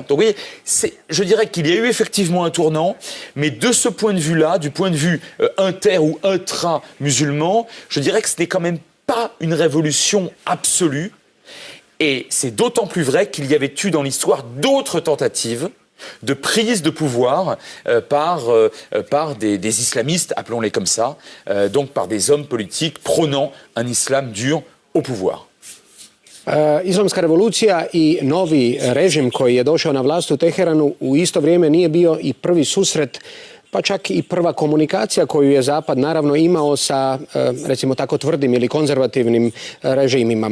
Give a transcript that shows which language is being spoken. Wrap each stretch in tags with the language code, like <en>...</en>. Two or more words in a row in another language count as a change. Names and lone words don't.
<fr>Donc vous voyez, je dirais qu'il y a eu effectivement un tournant, mais de ce point de vue-là, du point de vue inter- ou intra-musulman, je dirais que ce n'est quand même pas une révolution absolue. Et c'est d'autant plus vrai qu'il y avait eu dans l'histoire d'autres tentatives de prise de pouvoir par des islamistes, appelons-les comme ça, donc par des hommes politiques prônant un islam dur au pouvoir.</fr> <hr>Islamska revolucija i novi režim koji je došao na vlast u Teheranu u isto vrijeme nije bio i prvi susret, pa čak i prva komunikacija koju je Zapad naravno imao sa, recimo tako, tvrdim ili konzervativnim režimima.</hr>